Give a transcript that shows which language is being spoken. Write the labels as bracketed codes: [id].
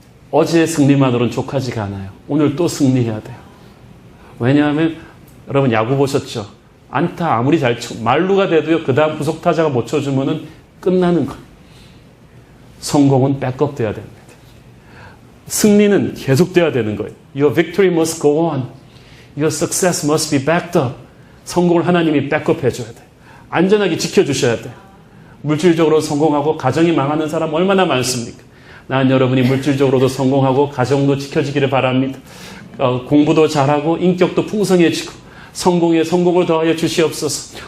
[ko] 어제의 승리만으로는 족하지가 않아요. 오늘 또 승리해야 돼요. 왜냐하면 여러분 야구 보셨죠? 안타 아무리 잘 치고 말루가 돼도요, 그 다음 후속타자가 못 쳐주면은 끝나는 거예요. 성공은 백업 돼야 됩니다. 승리는 계속돼야 되는 거예요. [en] Your victory must go on. Your success must be backed up. [ko] 성공을 하나님이 백업해 줘야 돼요. 안전하게 지켜주셔야 돼요. 물질적으로 성공하고 가정이 망하는 사람 얼마나 많습니까? 난 여러분이 물질적으로도 성공하고 가정도 지켜지기를 바랍니다. 공부도 잘하고 인격도 풍성해지고 성공에 성공을 더하여 주시옵소서.